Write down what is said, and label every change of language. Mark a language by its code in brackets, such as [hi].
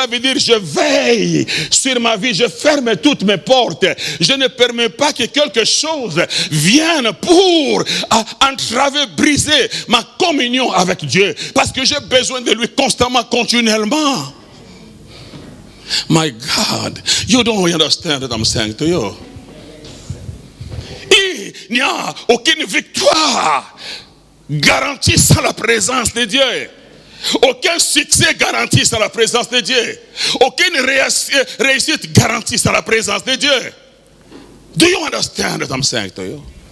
[fr] Cela veut dire je veille sur ma vie, je ferme toutes mes portes. Je ne permets pas que quelque chose vienne pour entraver, briser ma communion avec Dieu. Parce que j'ai besoin de lui constamment, continuellement. [en] My God, you don't understand what I'm saying to you. [fr] Il n'y a aucune victoire garantie sans la présence de Dieu. Aucun succès garanti sans la présence de Dieu. Aucune réussite garantie sans la présence de Dieu. [en] Do you understand what I'm saying to you?